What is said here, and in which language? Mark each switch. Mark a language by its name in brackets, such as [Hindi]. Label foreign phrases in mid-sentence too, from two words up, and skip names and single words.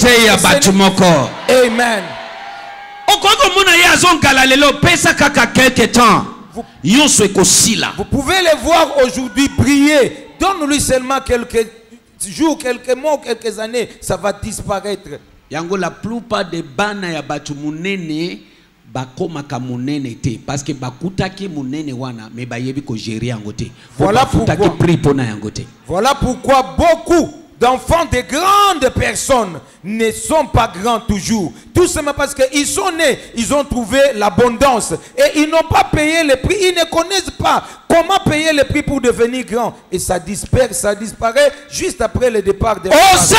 [French] Amen. Vous pouvez les voir aujourd'hui briller. Donne-lui seulement quelques jours, quelques mois, quelques années, ça va disparaître. La plupart des [Lingala] bana ya batu munene bakomaka munene te [French] parce que [Lingala] bakutaki munene wana mais bayebi ko gérer yango te. [French] Voilà pourquoi beaucoup d'enfants de grandes personnes ne sont pas grands toujours. Tout simplement parce qu'ils sont nés, ils ont trouvé l'abondance. Et ils n'ont pas payé le prix. Ils ne connaissent pas comment payer le prix pour devenir grand. Et ça disperse, ça disparaît juste après le départ des parents.